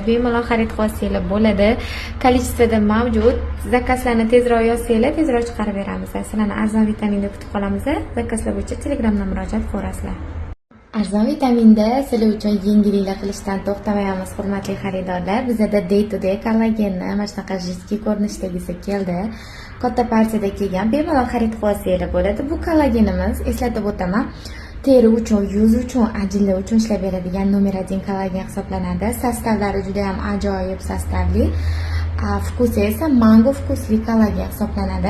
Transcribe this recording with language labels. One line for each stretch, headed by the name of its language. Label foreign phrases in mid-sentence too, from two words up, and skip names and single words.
Uzbek: Bemalol xarid qilsanglar bo'ladi. Kolичествоda mavjud. Zakazlarni tezroq yozsanglar, tezroq chiqarib beramiz. Sizlarni arzon vitaminda kutib qolamiz. Zakazlar bo'yicha Telegramdan murojaat qilaverasizlar. Arzon vitaminda sizlar uchun yengilliklar qilishdan to'xtamayapmiz, hurmatli xaridorlar. Bizda day to day kollagenni mana shunaqa jiddiy ko'rinishdagisi keldi. Katta partiyada kelgan, bemalol xarid qilsanglar bo'ladi. Bu kollagenimiz, eslatib o'taman, teri uchun, yuz uchun, ajinlar uchun ishlab beradigan nomer 1 kollagen hisoblanadi. Sostavlari juda ham ajoyib sostavli. Vkusi esa mango vkusli kollagen hisoblanadi.